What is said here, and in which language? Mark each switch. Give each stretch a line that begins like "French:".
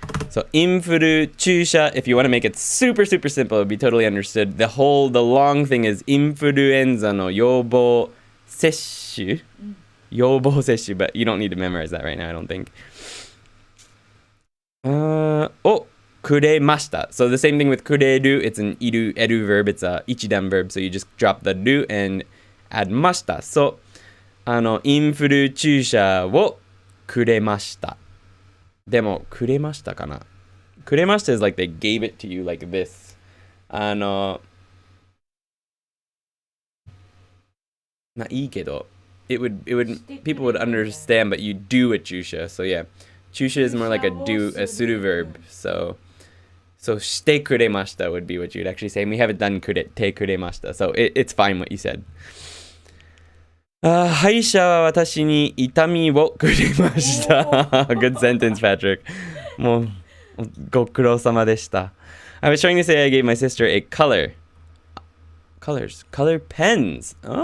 English: So インフル注射 if you want to make it super simple, it would be totally understood. The long thing is インフルエンザの予防接種。予防接種 but you don't need to memorize that right now, I don't think.
Japanese: をくれました。
English: So the same thing with くれる, it's an いる verb, it's a 一段 verb, so you just drop the る and add ました。 So インフル注射をくれました。
Japanese: でもくれましたかな？
English: くれました is like they gave it to you like this.
Japanese: いいけど
English: people would understand, but you do a chusha. So yeah, chusha is more like a suru verb. So shite kuremashita would be what you would actually say. And we haven't done te kuremashita. So it's fine what you said.
Japanese: 歯医者は私に痛みをくれました。
English: Good sentence, Patrick.
Japanese: もうご苦労様でした。
English: I was trying to say I gave my sister a color pens.